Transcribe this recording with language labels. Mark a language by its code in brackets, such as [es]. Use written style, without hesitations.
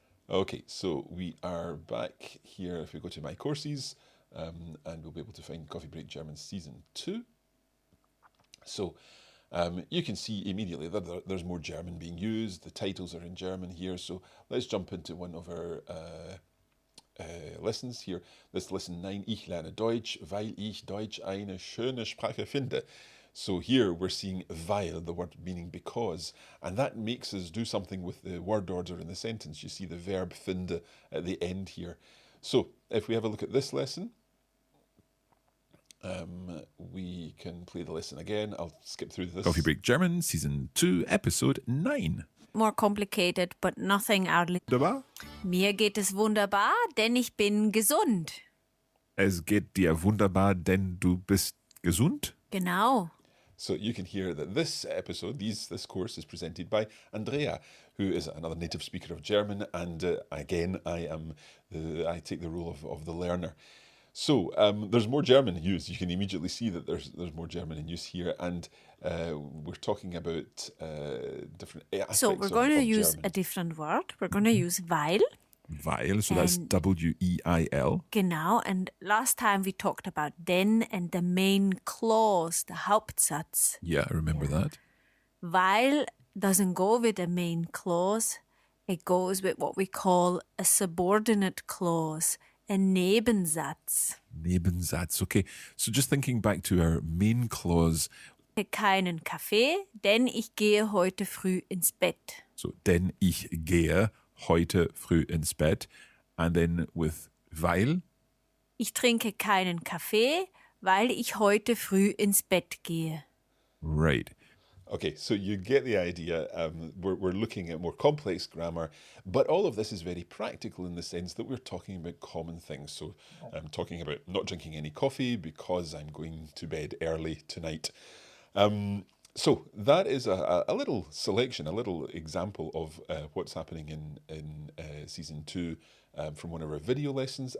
[en] Okay, so we are back here. If we go to My Courses, and we'll be able to find Coffee Break German Season 2. So you can see immediately that there's more German being used. The titles are in German here. So let's jump into one of our lessons here. This lesson 9, [de] Ich lerne Deutsch, weil ich Deutsch eine schöne Sprache finde. [en] So here we're seeing weil, the word meaning because, and that makes us do something with the word order in the sentence. You see the verb finde at the end here. So if we have a look at this lesson, we can play the lesson again. I'll skip through this. Coffee Break German, Season 2, Episode 9. More complicated, but nothing outly. [de] Wunderbar. Mir geht es wunderbar, denn ich bin gesund. Es geht dir wunderbar, denn du bist gesund. Genau. [en] So you can hear that this episode, this course is presented by Andrea, who is another native speaker of German, and again, I take the role of the learner. So there's more German used. You can immediately see that there's more German in use here, and we're talking about different aspects. So we're going to use German. a different word. We're going to use weil. Weil, so that's And- W-E-I-L. Genau. And last time we talked about denn and the main clause, the Hauptsatz. Yeah, I remember that. Weil doesn't go with the main clause. It goes with what we call a subordinate clause, a Nebensatz. [de] Nebensatz. [en] Okay, so just thinking back to our main clause. [de] Keinen Kaffee, denn ich gehe heute früh ins Bett. So, denn ich gehe heute früh ins Bett. [en] And then with weil, [de] Ich trinke keinen Kaffee, weil ich heute früh ins Bett gehe. [en] right. Okay, so you get the idea. We're looking at more complex grammar, but all of this is very practical in the sense that we're talking about common things. So I'm talking about not drinking any coffee because I'm going to bed early tonight. So that is a little selection, a little example of what's happening in Season 2 from one of our video lessons.